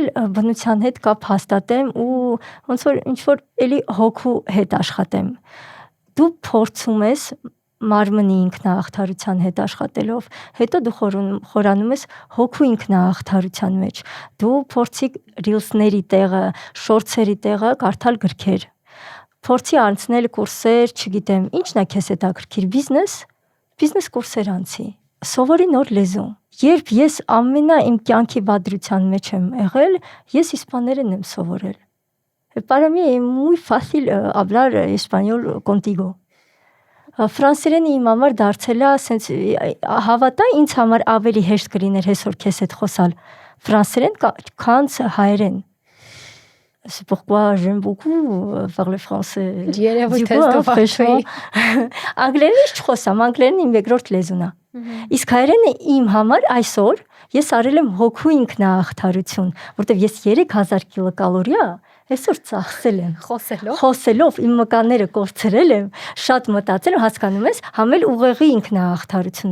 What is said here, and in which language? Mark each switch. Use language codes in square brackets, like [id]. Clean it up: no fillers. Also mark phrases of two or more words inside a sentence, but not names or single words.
[hy] բնության հետ կապ հաստատեմ ու ոնց որ ինչ որ էլի հոգու հետ աշխատեմ։ Դու փորձում ես մարմնի ինքնահաղթարության հետ աշխատելով, հետո դու խորանում ես հոգու ինքնահաղթարության մեջ։ Դու փորձի ռիլսների տեղը, շորցերի տեղը կարդալ գրքեր։ Փորձի անցնել կուրսեր, չգիտեմ, ինչն է քեզ հետաքրքիր, բիզնես, բիզնես կուրսեր անցի, սովորի նոր լեզու։ Երբ ես իմ կյանքի բادرության մեջ եմ եղել, ես իսպաներեն եմ սովորել։ [es] Para mí es muy fácil hablar español contigo. [hy] Ֆրանսերենը իմ համար դարձել է, ասենց հավատա ինձ համար ավելի հեշտ կլիներ այսօր քեզ հետ խոսալ ֆրանսերեն քան հայերեն։ [fr] C'est pourquoi j'aime beaucoup faire le français. [hy] Անգլերենը չխոսամ, անգլերենը իմ երկրորդ լեզուն է։ Իսկ հայերենը իմ համար այսօր ես արել եմ հոգու ինքնահաղթարություն, որտեվ ես 3000 կիլոկալորիա այսօր ծախսել եմ խոսելով իմ մկանները կորցրել եմ, շատ մտածել եմ, հասկանում ես, համել ուղեղի ինքնահաղթարություն